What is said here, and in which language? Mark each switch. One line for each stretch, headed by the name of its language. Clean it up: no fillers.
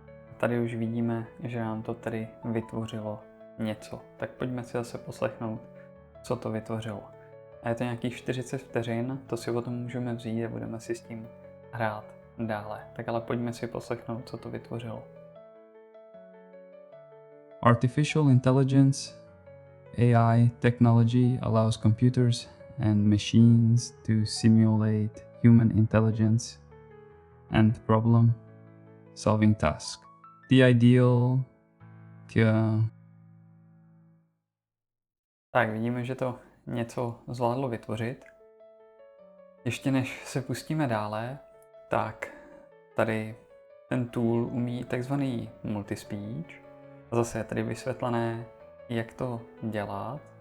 Czech: A tady už vidíme, že nám to tady vytvořilo něco. Tak pojďme si zase poslechnout, co to vytvořilo. A je to nějakých 40 vteřin, to si potom můžeme vzít a budeme si s tím hrát dále. Tak ale pojďme si poslechnout, co to vytvořilo.
English: Artificial intelligence, AI technology allows computers and machines to simulate human intelligence and problem-solving tasks. The ideal
Czech: Tak vidíme, že to něco zvládlo vytvořit. Ještě než se pustíme dále, tak tady ten tool umí takzvaný multispeech. A zase je tady vysvětlené, jak to dělat.